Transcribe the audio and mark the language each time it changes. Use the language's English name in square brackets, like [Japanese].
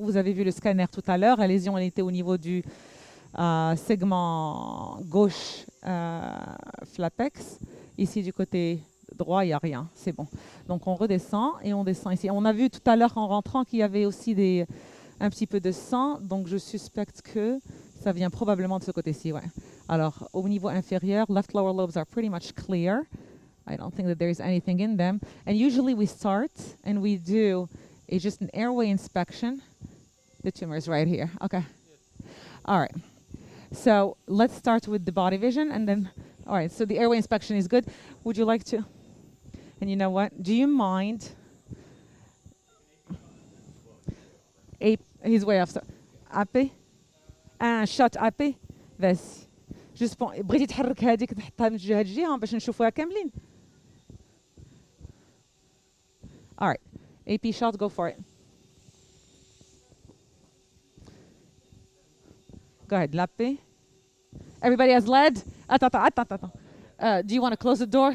[French] Vous avez vu le scanner tout à l'heure. La lésion, elle était au niveau du segment gauche flapex. Ici, du côté droit, il n'y a rien. C'est bon. Donc, on redescend et on descend ici. On a vu tout à l'heure en rentrant qu'il y avait aussi un petit peu de sang. Donc, je suspecte que ça vient probablement de ce côté-ci. Ouais. Alors, au niveau inférieur, [English] left lower lobes are pretty much clear. I don't think that there's anything in them. And usually we start and we do just an airway inspection. The tumor is right here. Okay. All right. So let's start with the body vision and then, all right, so the airway inspection is good. Would you like to? And you know what? Do you mind? He's way off. Appy? shot appy? [Arabic] بس. [English] Just [Arabic] بغيتي تحرك هذيك تحطها من جهة الجهة باش نشوفوها كاملين. [English] All right, AP shot, go for it. Go ahead, Lappé. Everybody has lead. [French] Attends. [English] Do you want to close the door?